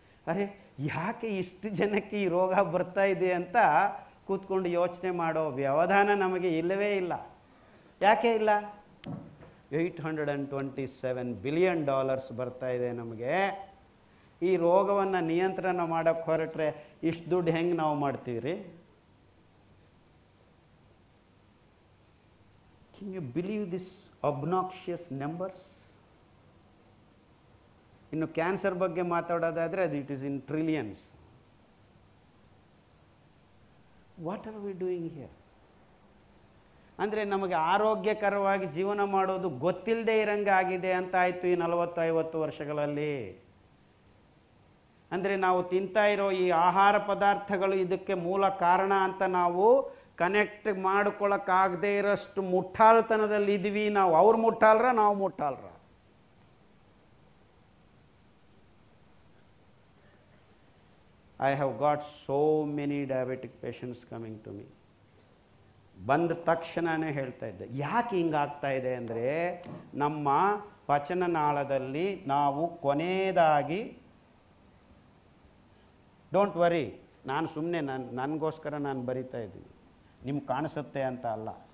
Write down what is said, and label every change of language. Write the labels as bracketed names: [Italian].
[Kannada] ಅರೆ ಯಾಕೆ ಇಷ್ಟು ಜನಕ್ಕೆ ಈ ರೋಗ ಬರ್ತಾ ಇದೆ ಅಂತ ಕೂತ್ಕೊಂಡು ಯೋಚನೆ ಮಾಡೋ ವ್ಯವಧಾನ ನಮಗೆ ಇಲ್ಲವೇ ಇಲ್ಲ. ಯಾಕೆ ಇಲ್ಲ? $827 billion ಬರ್ತಾ ಇದೆ ನಮಗೆ. ಈ ರೋಗವನ್ನು ನಿಯಂತ್ರಣ ಮಾಡೋಕ್ಕೆ ಹೊರಟ್ರೆ ಇಷ್ಟು ದುಡ್ಡು ಹೆಂಗೆ ನಾವು ಮಾಡ್ತೀವಿ ರೀ? [English] Can you believe this obnoxious numbers? [Kannada] ಇನ್ನು ಕ್ಯಾನ್ಸರ್ ಬಗ್ಗೆ ಮಾತಾಡೋದಾದರೆ ಅದು [English] It is in trillions. What are we doing here? [Kannada] ಅಂದರೆ ನಮಗೆ ಆರೋಗ್ಯಕರವಾಗಿ ಜೀವನ ಮಾಡೋದು ಗೊತ್ತಿಲ್ಲದೆ ಇರಂಗೆ ಆಗಿದೆ ಅಂತ ಆಯಿತು ಈ 40-50 ವರ್ಷಗಳಲ್ಲಿ. ಅಂದರೆ ನಾವು ತಿಂತಾ ಇರೋ ಈ ಆಹಾರ ಪದಾರ್ಥಗಳು ಇದಕ್ಕೆ ಮೂಲ ಕಾರಣ ಅಂತ ನಾವು ಕನೆಕ್ಟ್ ಮಾಡ್ಕೊಳ್ಳೋಕ್ಕಾಗದೇ ಇರೋಷ್ಟು ಮುಟ್ಟಾಳ್ತನದಲ್ಲಿ ಇದ್ವಿ ನಾವು. ಅವ್ರು ಮುಟ್ಟಾಲ್ರ, ನಾವು ಮುಟ್ಟಾಲ್ರ? [English] I have got so many diabetic patients coming to me. [Kannada] ಬಂದ ತಕ್ಷಣವೇ ಹೇಳ್ತಾ ಇದ್ದೆ, ಯಾಕೆ ಹಿಂಗಾಗ್ತಾ ಇದೆ ಅಂದರೆ ನಮ್ಮ ಪಚನನಾಳದಲ್ಲಿ ನಾವು ಕೊನೆಯದಾಗಿ, [English] don't worry, [Kannada] ನಾನು ಸುಮ್ಮನೆ ನನಗೋಸ್ಕರ ನಾನು ಬರಿತಾ ಇದ್ದೀನಿ, ನಿಮ್ಗೆ ಕಾಣಿಸುತ್ತೆ ಅಂತ ಅಲ್ಲ.